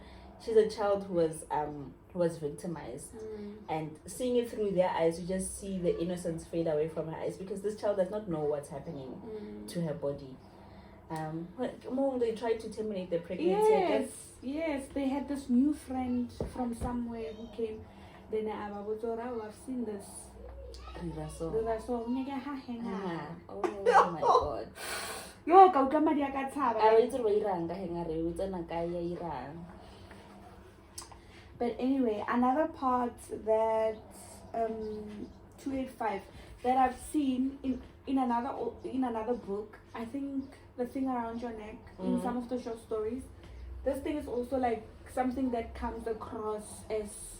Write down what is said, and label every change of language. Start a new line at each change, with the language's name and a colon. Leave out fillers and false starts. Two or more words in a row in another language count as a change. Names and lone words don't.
English: She's a child who was victimized, and seeing it through their eyes, you just see the innocence fade away from her eyes, because this child does not know what's happening to her body. When they tried to terminate the pregnancy. Yes, they had this new friend from somewhere who came. Then I've seen this. Oh my God.
Tswana: Yo, ka madi a ka tshaba.
English: But anyway, another part that 285 that I've seen in another book, I think The Thing Around Your Neck, in some of the short stories, this thing is also like something that comes across as